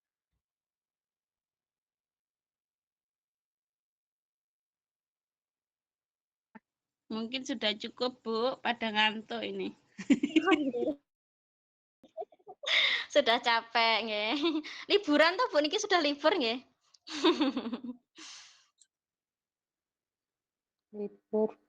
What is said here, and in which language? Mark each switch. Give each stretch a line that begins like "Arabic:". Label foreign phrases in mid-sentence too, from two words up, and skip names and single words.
Indonesian: Mungkin sudah cukup, Bu, pada ngantuk ini. Sudah capek nggih. Liburan toh Bu niki sudah libur nggih? Libur.